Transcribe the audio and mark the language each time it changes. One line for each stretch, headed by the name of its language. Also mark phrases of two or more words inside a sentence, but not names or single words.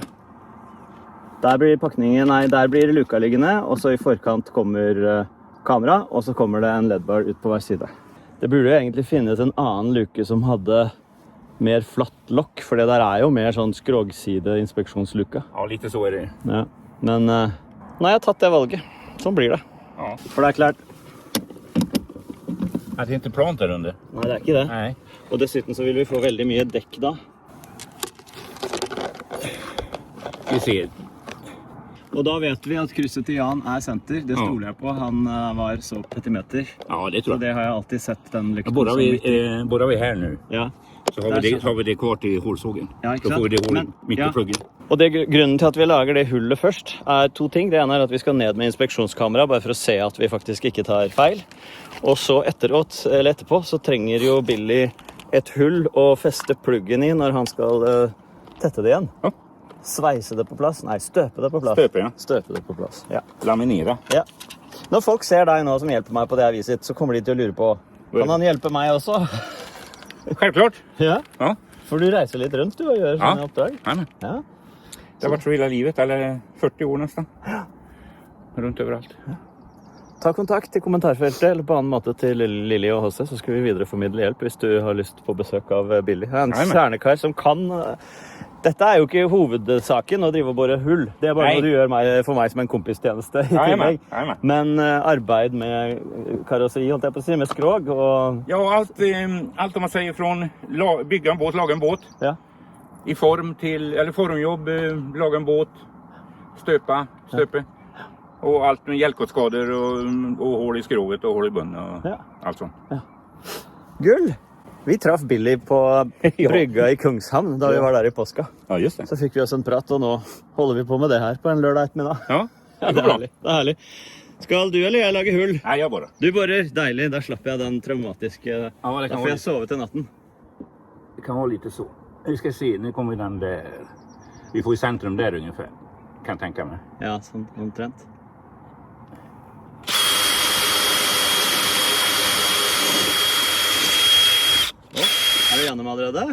Norwegian: Der blir luka liggende, og så i forkant kommer kamera, og så kommer det en LED-bar ut på hver side. Det burde jo egentlig finnes en annen luke som hadde mer flatt lokk, for det der er jo mer sånn skrogside-inspeksjonsluka.
Swedish: Ja, lite så är det. Ja.
Norwegian: Men nå har jeg tatt det valget. Sånn blir det. Ja. For det er klart.
Swedish: Att det inte är plant där under.
Norwegian: Nei, det er ikke det.
Swedish: Nej.
Norwegian: Og dessuten så vil vi få veldig mye dekk da. Vi ser. Og da vet vi at krysset til Jan er senter. Det stoler jeg på. Han var så petimeter. Ja, det Så
Swedish: tror jag.
Norwegian: det har jeg alltid sett den lykten.
Swedish: Borrar vi här nu. Ja. Så har vi det kvar till hålsågen.
Norwegian: Ja, ikke
Swedish: Då får vi
Norwegian: sant?
Swedish: det hålet Men- mitt ja. i pluggen.
Norwegian: Og grunnen til at vi lager det hullet først er 2 ting. Det ene er at vi skal ned med inspeksjonskamera, bare for å se at vi faktisk ikke tar feil. Og så etterpå så trenger jo Billy et hull å feste pluggen i når han skal tette det igjen. Ja. Sveise det på plass. Nei, støpe det på plass. Støpe, ja. Støpe det på plass, ja.
Swedish: Laminera. Ja.
Norwegian: Når folk ser deg nå som hjelper meg på det her viset, så kommer de til å lure på, kan han hjelpe meg også?
Swedish: Självklart. Ja. Ja.
Norwegian: For du reiser litt rundt du og gjør sånne oppdrag.
Swedish: Jajamän. Ja. Det har varit så hela livet, eller 40 år nästan. Runt överallt.
Norwegian: Ta kontakt i kommentarfeltet eller på annen måte til Lili og Håse, så skal vi videreformidle hjelp hvis du har lyst på besøk av Billy. En
Swedish: Jajamän.
Norwegian: kjernekar som kan... Dette er jo ikke hovedsaken å drive og bore hull. Det er bare Nei. noe du gjør for meg som en kompistjeneste i
Swedish: Jajamän,
Norwegian: tillegg.
Swedish: jajamän.
Norwegian: Men arbeid med karosseri, holdt jeg på å si, med skrog og...
Swedish: Ja, allt om man säger från bygga en båt, laga en båt. Ja. I form till, eller formjobb, laga en båt, stöpe. Och allt med hjälpskador och hål i skrovet och hål i bunnen och Ja. allt sånt.
Norwegian: Gull! Vi traff Billy på brygga i Kungshamn da vi var der i påska. Ja, just det. Så fikk vi oss en prat, og nå holder vi på med det her på en lørdag ettermiddag. Ja, Ja, det er herlig. Det er herlig. Skal du eller jeg lage hull?
Swedish: Nej, jag bara.
Norwegian: Du borer. Deilig. Da slapp jeg den traumatiske...
Swedish: det kan
Norwegian: Da får
Swedish: vara
Norwegian: jeg sove til natten.
Swedish: Det kan vara lite så. Vi ska se, nu kommer den där. Vi får i centrum där ungefär. Kan jag tänka mig.
Norwegian: Ja, sånn omtrent. Er du gjennom allerede?